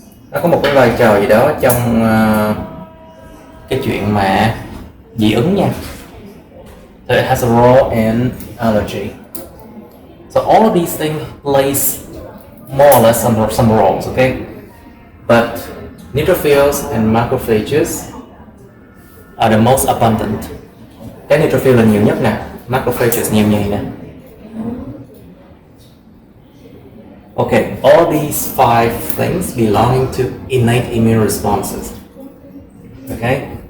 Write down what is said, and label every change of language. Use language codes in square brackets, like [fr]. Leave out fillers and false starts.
[vi] Nó có một cái vai trò gì đó trong cái chuyện mà dị ứng nha. [en] So it has a role in allergy. So all of these things plays more or less some roles, okay? But neutrophils and macrophages are the most abundant. [vi] Cái neutrophil là nhiều nhất nè, macrophages nhiều nhì nè. [en] Okay, all these 5 things belonging to innate immune responses. Okay?